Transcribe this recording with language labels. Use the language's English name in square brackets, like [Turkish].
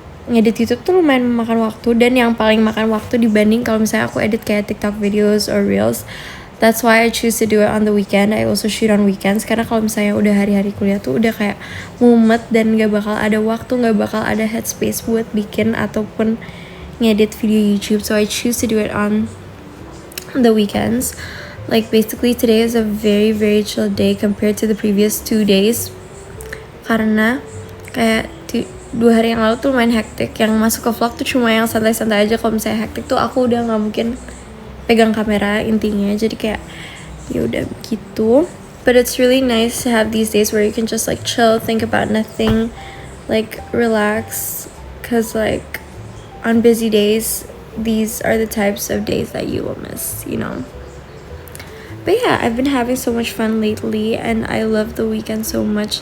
[Indonesian] ngedit YouTube tuh lumayan memakan waktu, dan yang paling makan waktu dibanding kalau misalnya aku edit kayak TikTok [English] videos or reels. That's why I choose to do it on the weekend. I also shoot on weekends [Indonesian] karena kalau misalnya udah hari-hari kuliah tuh udah kayak mumet dan gak bakal ada waktu, gak bakal ada headspace buat bikin ataupun ngedit video YouTube. [English] So I choose to do it on the weekends. Like basically today is a very very chill day compared to the previous 2 days [Indonesian] karena kayak 2 hari yang lalu tuh lumayan hektik. Yang masuk ke vlog tuh cuma yang santai-santai aja. Kalau misalnya hektik tuh aku udah nggak mungkin pegang kamera intinya, jadi kayak ya udah gitu. [English] But it's really nice to have these days where you can just like chill, think about nothing, like relax, cause like on busy days these are the types of days that you will miss, you know. But yeah, I've been having so much fun lately and I love the weekend so much.